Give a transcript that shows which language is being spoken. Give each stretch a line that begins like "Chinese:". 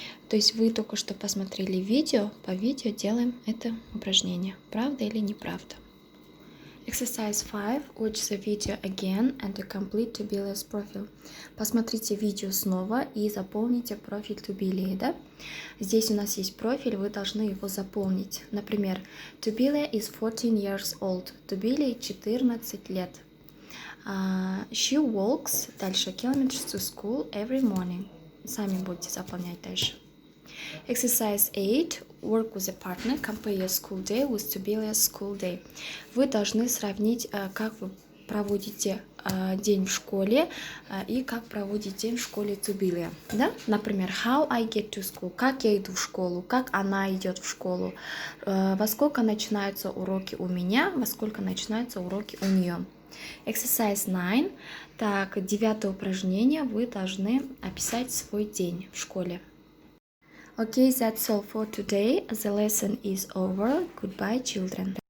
Russian: То есть вы только что посмотрели видео, по видео делаем это упражнение. Правда или неправда?
English: Exercise 5. Watch the video again and complete Tobile's profile.
Russian: Посмотрите видео снова и заполните профиль Tobile, да? Здесь у нас есть профиль, вы должны его заполнить.
English: Например, Tobile is 14 years old. Tobile 14
Russian: лет.
English: She walks,
Russian: дальше,
English: kilometers to school every morning.
Russian: Сами будете заполнять дальше.
English: Exercise 8. Work with a partner. Compare your school day with Tobile's school day.
Russian: Вы должны сравнить, как вы проводите день в школе и как проводит день в школе Tobile. Да? Например,
English: how I get to school.
Russian: Как я иду в школу, как она идет в школу, во сколько начинаются уроки у меня, во сколько начинаются уроки у нее.
English: Exercise 9.
Russian: Так, 9 упражнение. Вы должны описать свой день в школе.
English: Okay, that's all for today. The lesson is over. Goodbye, children.